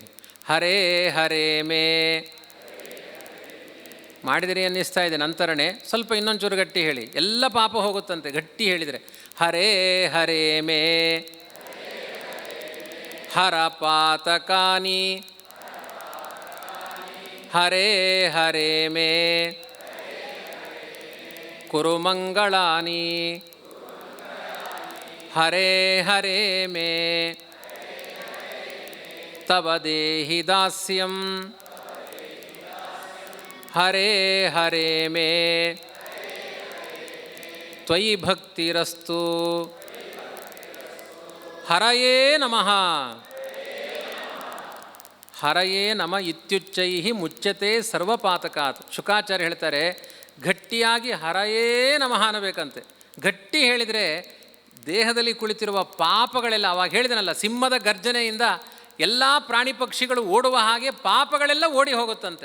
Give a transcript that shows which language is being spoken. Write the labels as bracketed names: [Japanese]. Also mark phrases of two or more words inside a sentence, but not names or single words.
[Sanskrit] ಹರೇ ಹರೇ ಮೇ. [Kannada] ಮಾಡಿದಿರಿ ಅನ್ನಿಸ್ತಾ ಇದೆ ನಂತರನೇ ಸ್ವಲ್ಪ ಇನ್ನೊಂಚೂರು ಗಟ್ಟಿ ಹೇಳಿ. ಎಲ್ಲ ಪಾಪ ಹೋಗುತ್ತಂತೆ ಗಟ್ಟಿ ಹೇಳಿದರೆ. [Sanskrit] ಹರೇ ಹರೇ ಮೇ ಹರ ಪಾತಕಾನಿ. ಹರೇ ಹರೇ ಮೇ ಕುರು ಮಂಗಳಾನಿ. ಹರೇ ಹರೇ ಮೇ ತವ ದೇಹಿ ದಾಸ್ಯಂ. ಹರೇ ಹರೇ ಮೇ ತ್ವಯಿ ಭಕ್ತಿರಸ್ತು. ಹರಯೇ ನಮಃ. ಹರಯೇ ನಮ ಇತ್ಯುಚ್ಚೈ ಮುಚ್ಯತೆ ಸರ್ವಪಾತಕಾತ್. [Kannada] ಶುಕಾಚಾರ್ಯ ಹೇಳ್ತಾರೆ, ಗಟ್ಟಿಯಾಗಿ [Sanskrit] ಹರಯೇ ನಮಃ [Kannada] ಅನ್ನಬೇಕಂತೆ. ಗಟ್ಟಿ ಹೇಳಿದರೆ ದೇಹದಲ್ಲಿ ಕುಳಿತಿರುವ ಪಾಪಗಳೆಲ್ಲ, ಅವಾಗ ಹೇಳಿದನಲ್ಲ, ಸಿಂಹದ ಗರ್ಜನೆಯಿಂದ ಎಲ್ಲ ಪ್ರಾಣಿ ಪಕ್ಷಿಗಳು ಓಡುವ ಹಾಗೆ ಪಾಪಗಳೆಲ್ಲ ಓಡಿ ಹೋಗುತ್ತಂತೆ.